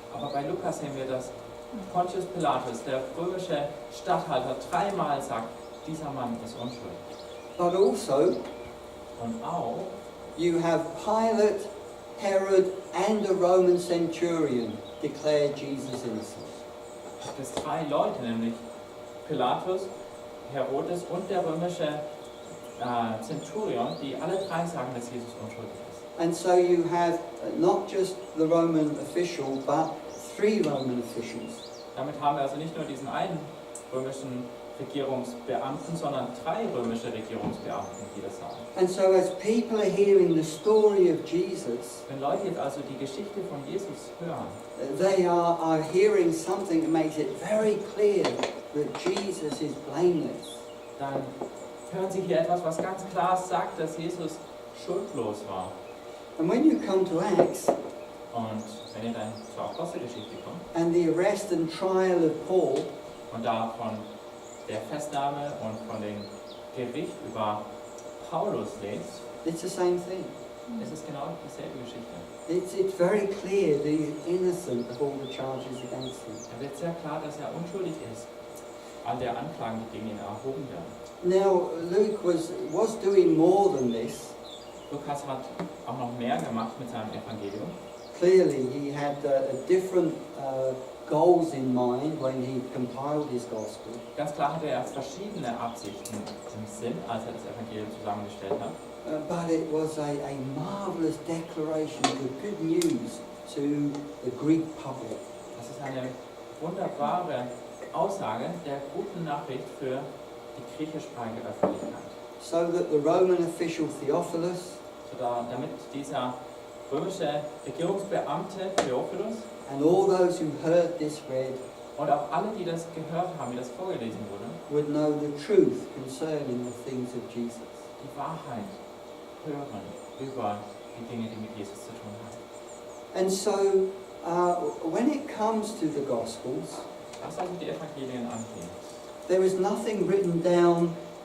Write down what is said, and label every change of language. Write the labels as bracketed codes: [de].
[de] Aber bei Lukas sehen wir, dass Pontius Pilatus, der römische Statthalter, 3-mal sagt, dieser Mann ist unschuldig. [en] But also, [de] Und auch, [en] you have Pilate, Herod, and a Roman centurion declare Jesus innocent. [de] gibt es 3 Leute, nämlich Pilatus, Herodes und der römische Zenturion, die alle 3 sagen, dass Jesus unschuldig ist. [en] And so you have not just the Roman official, but 3 Roman officials. [de] Damit haben wir also nicht nur diesen einen römischen Regierungsbeamten, sondern 3 römische Regierungsbeamten, die das sagen. [en] And so as people are hearing the story of Jesus, [de] Wenn Leute jetzt also die Geschichte von Jesus hören, [en] they are hearing something that makes it very clear that Jesus is blameless. [de] dann hören sie hier etwas, was ganz klar sagt, dass Jesus schuldlos war. [en] And when you come to Acts [de] Und wenn ihr dann zur Apostelgeschichte kommt [en] and the arrest and trial of Paul, [de] und da von der Festnahme und von dem Gericht über Paulus lest, [en] it's the same thing. [de] Es ist genau dieselbe Geschichte. [en] It's very clear that he's innocent of all the charges against him. [de] Er wird sehr klar, dass er unschuldig ist. All der Anklagen, die gegen ihn erhoben werden. [en] Now, Luke was doing more than this. [de] Lukas hat auch noch mehr gemacht mit seinem Evangelium. [en] Clearly, he had different goals in mind when he compiled his gospel. [de] Ganz klar hatte er verschiedene Absichten im Sinn, als er das Evangelium zusammengestellt hat. [en] But it was a marvelous declaration of the good news to the Greek public. [de] Das ist eine wunderbare Aussage der guten Nachricht für die griechischsprachige Öffentlichkeit. [en] So that the Roman official Theophilus [de] Damit dieser römische Regierungsbeamte Theophilus [en] and all those who heard this read [de] und auch alle, die das gehört haben, wie das vorgelesen wurde, [en] would know the truth concerning the things of Jesus. [de] die Wahrheit hören über die Dinge, die mit Jesus zu tun haben. [en] And so, when it comes to the Gospels, [de] Was also die Evangelien angehen. [en] there is nothing written down.